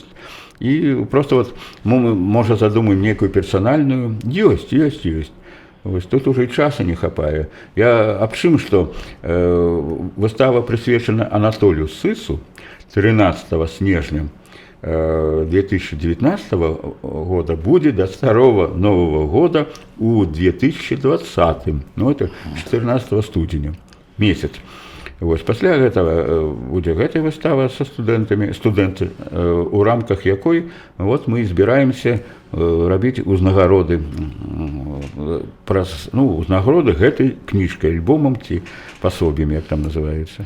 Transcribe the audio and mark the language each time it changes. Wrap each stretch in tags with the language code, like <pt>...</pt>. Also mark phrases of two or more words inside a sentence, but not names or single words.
<be>І просто вот мы, можа, задумаем некую персанальную. Ёсць. Вось тут уже і часу не хапае. Я аб чым, што выстава прысвечана Анатолію Сысу 13 снежня 2019 года будзе</be> <ru>до старого Нового года</ru> <be>у 2020. Ну, это 14 студзеня, месяц. Вось, пасля гэтага будзе гэтая выстава са студэнтамі, студэнты, у рамках якой вот, мы збіраемся рабіць узнагароды, узнагароды гэтай кніжкай, альбомам ці пасоб'ем, як там называецца.</be>